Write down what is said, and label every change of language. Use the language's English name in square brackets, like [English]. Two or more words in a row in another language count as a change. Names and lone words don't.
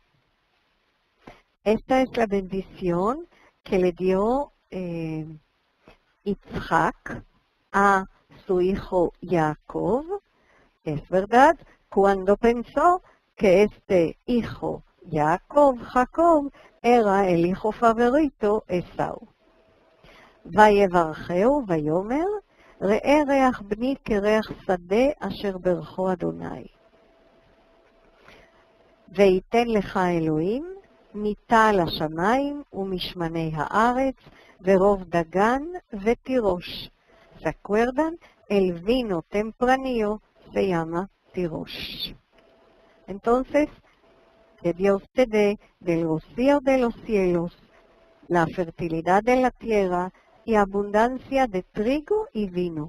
[Spanish] Esta es la bendición que le dio Yitzhak a su hijo Jacob, es verdad, cuando pensó que este hijo Jacob, era el hijo favorito Esau. [Hebrew] ויברכהו ויאמר, ראה ריח בני כריח שדה אשר ברכו אדוני. וייתן לך אלוהים מיטה על השמיים ומשמני הארץ ורוב דגן ותירוש. [Spanish] ¿Se acuerdan? El vino tempranillo se llama tirosh. Entonces, que Dios te dé del rocío de los cielos, la fertilidad de la tierra y abundancia de trigo y vino.